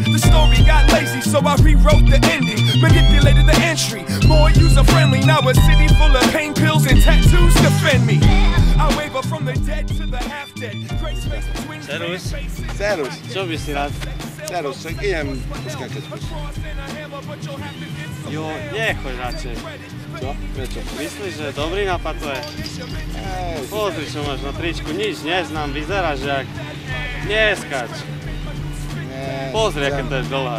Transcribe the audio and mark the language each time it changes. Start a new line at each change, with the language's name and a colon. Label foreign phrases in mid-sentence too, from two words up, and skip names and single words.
English: The story got lazy, so I rewrote the ending. Manipulated the entry, more user-friendly. Now a city full of pain pills and tattoos defend me. I waver from the dead to the half-dead. Gray space between
Slovak: Servus. Servus. Čo by si rád? Servus, tak idem skákať. Jo, nechoď radšej. Čo? Prečo? Myslíš, že dobrý nápad to je? Pozri, čo máš na tričku, nič neznám, vyzeráš jak... Neskač. Pozri, aké to je dlhé.